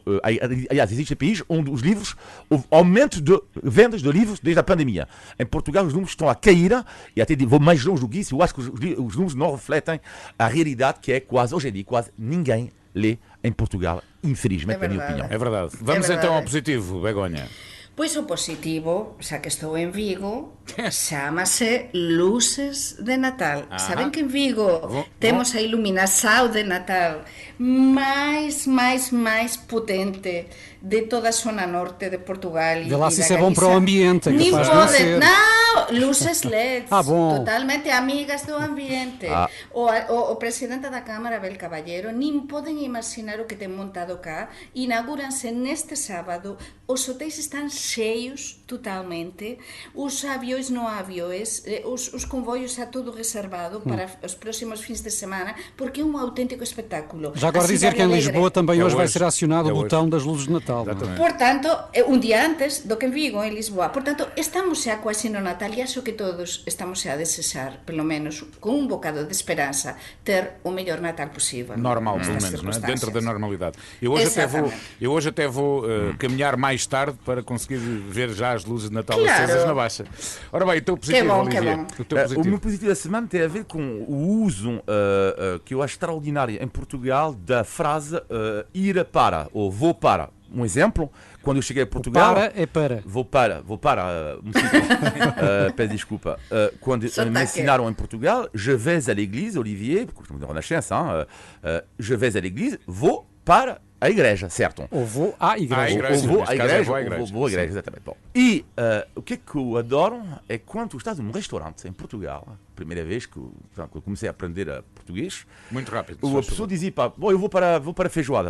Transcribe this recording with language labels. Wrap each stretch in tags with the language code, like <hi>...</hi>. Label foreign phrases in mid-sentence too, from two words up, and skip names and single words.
<pt>Aliás, existem países onde os livros, houve aumento de vendas de livros desde a pandemia. Em Portugal, os números estão a cair, e até vou mais longe do que isso. Eu acho que os números não refletem a realidade que é quase, hoje em dia, quase ninguém lê em Portugal, infelizmente, na minha opinião. É verdade. Vamos então ao positivo, Begonha.</pt> <gl>Pois o positivo, xa que estou en Vigo, chámase Luces de Natal. Saben que en Vigo temos a iluminação de Natal máis potente de toda a zona norte de Portugal.</gl> <pt>Vê lá se isso é bom para o ambiente. Nem pode, não, luces LEDs, bom. totalmente amigas do ambiente. O presidente da Câmara, Abel Caballero, nem podem imaginar o que tem montado cá. Inauguram-se neste sábado, os hotéis estão cheios totalmente, os aviões não há aviões, os comboios está tudo reservado para os próximos fins de semana, porque é um autêntico espetáculo. Já agora dizer que em Lisboa também hoje vai ser acionado o botão das luzes de Natal. Portanto,</pt> <gl>un día antes do que en Vigo, en Lisboa. Portanto, estamos xa quase no Natal e acho que todos estamos xa a desexar, pelo menos con un bocado de esperanza, ter o mellor Natal possível.</gl> <pt>Normal, pelo menos, não é? Dentro da normalidade. Eu hoje até vou caminhar mais tarde para conseguir ver já as luzes de Natal acesas na Baixa. Ora bem, o teu positivo, Olivier. O meu positivo da semana tem a ver com o uso que eu acho extraordinário em Portugal da frase ir para, ou vou para. Um exemplo, quando eu cheguei a Portugal... Vou para. Peço desculpa. Quando me ensinaram em Portugal,</pt> <fr>je vais à l'église, Olivier, porque je me dou Renascença, je vais à l'église,</fr> <pt>vou para a igreja, certo? Ou vou à igreja. Vou à igreja, exatamente. Bom. E o que é que eu adoro é quando estás num restaurante em Portugal, primeira vez que eu comecei a aprender português. Muito rápido. A pessoa dizia, bom, eu vou para a feijoada.</pt>